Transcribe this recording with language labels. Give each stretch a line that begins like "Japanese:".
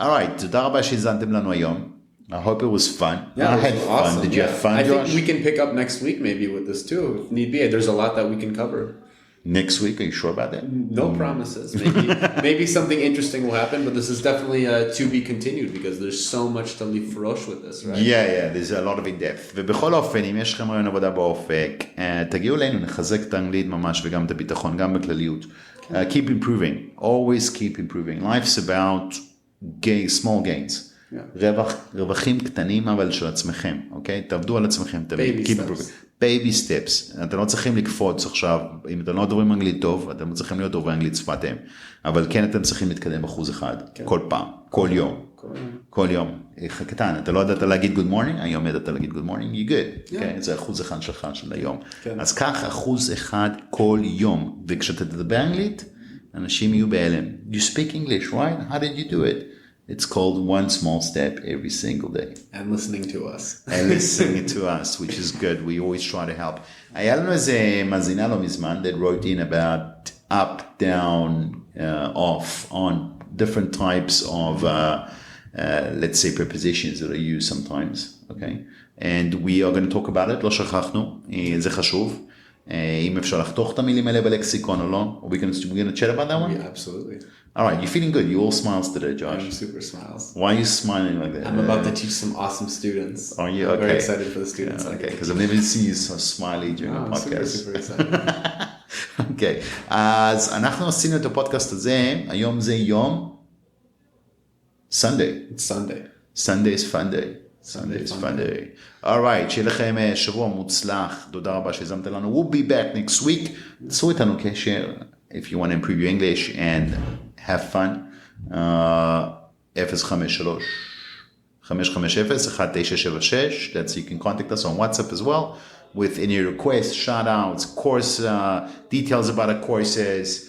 English: All right,
Hebrew: תודה רבה שהזנתם לנו היום.
English: I hope it was fun. Yeah, I had awesome. fun. Did you have fun, I Josh? think we can pick up next week maybe with this too, if need be. There's a lot that we can cover. Next week, are you sure about that? No promises. Maybe something interesting will happen, but this is definitely to be continued because there's so much to leave fresh with this, right? Yeah, there's a lot of in-depth.
Hebrew: ובכל אופן, אם יש לכם רעיון עבודה באופק, תגיעו אלינו, נחזק את האנגלית ממש וגם את הביטחון, גם בכלליות.
English: Keep improving. Always keep improving. Life's about small gains.
Hebrew: רווחים קטנים אבל של עצמכם, אוקיי? תעבדו על עצמכם תמיד.
English: Baby steps.
Hebrew: אתם לא צריכים לקפוץ עכשיו, אם אתם לא דוברים אנגלית טוב, אתם צריכים להיות דוברי אנגלית שפת אם. אבל כן אתם צריכים להתקדם ב1%, כל פעם, כל יום. כל יום. קטן, אתה לא ידעת להגיד
English: good morning,
Hebrew: היום ידעת להגיד
English: good morning, you good.
Hebrew: זה 1% שלך של היום. אז כך 1% כל יום. וכשאתה תדבר אנגלית, אנשים יהיו בהלם.
English: You speak English, right? How did you do it? It's called one small step every single day. And listening to us. And listening to us, which is good. We always try to help.
Hebrew: היה לנו איזה מאזינה לא מזמן
English: that wrote in about up, down, off, on different types of, let's say, prepositions that are used sometimes. Okay? And we are going to talk about it.
Hebrew: לא שכחנו. זה חשוב. אם אפשר לחתוך את המילים האלה בלקסיקון או לא.
English: We're going to chat about that one? Yeah, absolutely. All right, you're feeling good. You all smiles today, Josh. I'm super smiles. Why are you smiling like that? I'm about to teach some awesome students. Are you? Okay. I'm very excited for the students. Okay, because I've never seen you so smiley during the podcast. I'm super excited.
Hebrew: Okay, אז אנחנו עשינו את הפודקאסט הזה, היום זה יום Sunday.
English: It's Sunday. Sunday is fun day. Sunday is fun day. All right,
Hebrew: שיהיה לכם שבוע מוצלח. תודה רבה שהזמתם לנו.
English: We'll be back next week.
Hebrew: תעשו איתנו קשר.
English: If you want to improve your English and have fun, 053-550-1976, that's you can contact us on WhatsApp as well with any requests, shout outs, course details about our courses.